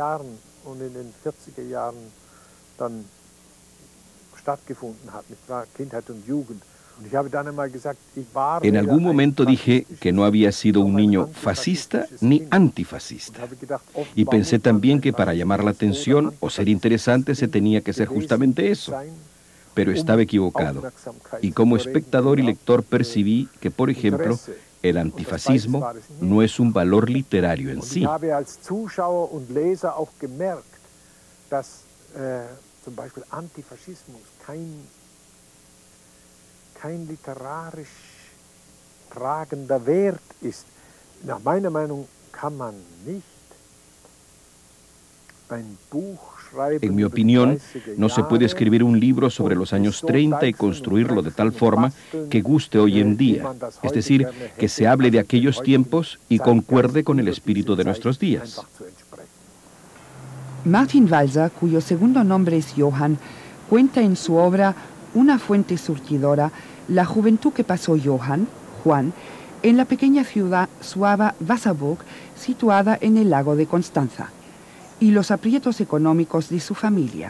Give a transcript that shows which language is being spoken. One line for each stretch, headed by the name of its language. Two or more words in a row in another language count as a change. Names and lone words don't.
Spanish: En algún momento dije que no había sido un niño fascista ni antifascista. Y pensé también que para llamar la atención o ser interesante se tenía que ser justamente eso. Pero estaba equivocado. Y como espectador y lector percibí que, por ejemplo, el antifascismo no es un valor literario en sí.
German: Zum Beispiel Antifaschismus kein literarisch tragender Wert ist. Nach meiner Meinung kann man nicht ein Buch schreiben.
Spanish: En mi opinión, no se puede escribir un libro sobre los años 30 y construirlo de tal forma que guste hoy en día, es decir, que se hable de aquellos tiempos y concuerde con el espíritu de nuestros días. Martin Walser, cuyo segundo nombre es Johann, cuenta en su obra Una fuente surtidora la juventud que pasó Johann, Juan, en la pequeña ciudad suaba Wasserburg, situada en el lago de Constanza, y los aprietos económicos de su familia.